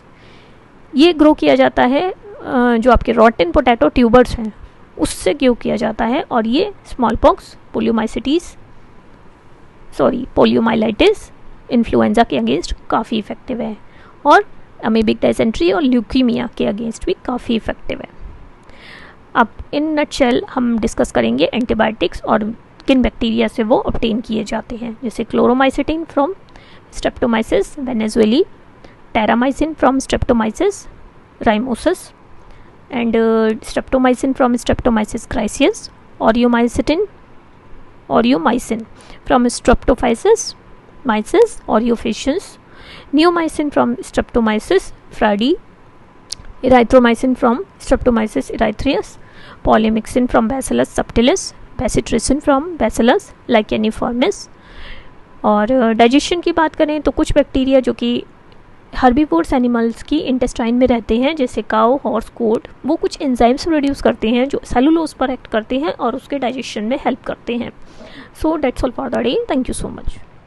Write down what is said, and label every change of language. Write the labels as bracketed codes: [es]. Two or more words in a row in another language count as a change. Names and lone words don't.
[hi] ये ग्रो किया जाता है जो आपके [en] rotten potato tubers [hi] हैं उससे ग्रो किया जाता है, और ये [en] small pox, poliomyelitis, influenza [hi] के अगेंस्ट काफ़ी इफेक्टिव है, और [en] amoebic dysentery [hi] और ल्यूकीमिया के अगेंस्ट भी काफ़ी इफेक्टिव है। अब [en] in nutshell [hi] हम डिस्कस करेंगे एंटीबायोटिक्स और किन बैक्टीरिया से वो ऑब्टेन किए जाते हैं, जैसे [en] Chloromycetin from Streptomyces venezuelae, Terramycin from Streptomyces rimosus, and Streptomycin from Streptomyces griseus, Aureomycin from Streptophysis mysis aureofaciens, Neomycin from Streptomyces fradiae, erythromycin from Streptomyces erythraeus, polymyxin from Bacillus subtilis, bacitracin from Bacillus licheniformis। [hi] और डाइजेशन की बात करें तो कुछ बैक्टीरिया जो कि [en] herbivores animals [hi] की इंटेस्टाइन में रहते हैं, जैसे [en] cow, horse, goat, [hi] वो कुछ [en] enzymes produce [hi] करते हैं जो सेलुलोज पर एक्ट करते हैं और उसके डाइजेशन में हेल्प करते हैं। [en] So that's all for the day. Thank you so much.